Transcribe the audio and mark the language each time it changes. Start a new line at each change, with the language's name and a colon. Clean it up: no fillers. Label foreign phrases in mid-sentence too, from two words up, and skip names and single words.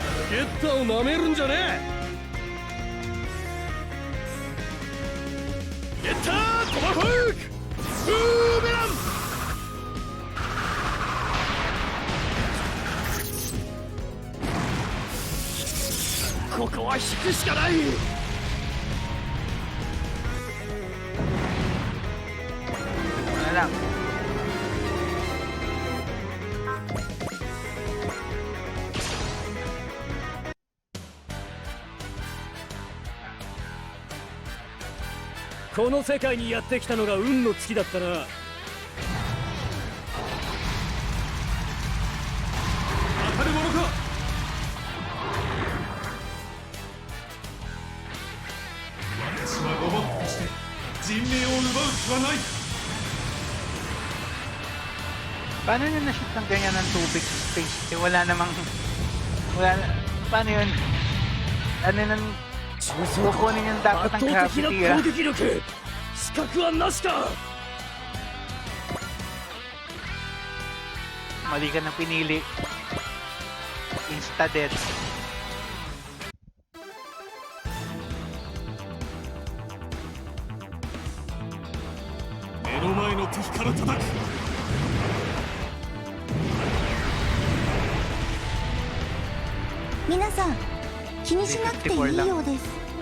Japanese: ゲッターを舐めるんじゃねえ。ゲッタートマホークブーメラン。ここは引くしかない。
Filipino: Ano lang.
Japanese: Ito この世界にやってきたのが運の尽きだったな。当たるものか。私はロボットとして人命を奪う気はない。
Filipino: Paano nyo na-shoot ng ganyan ng tubig sa space? Eh, wala namang... Wala... Paano yun? Ano nang... Kukunin yung dapat ng gravity, ah.
Japanese: 資格はなしか。
Filipino: Mali ka ng pinili.
English: Insta dead.
Japanese: 目の前の敵から叩く。皆さん気にしなくていいようです。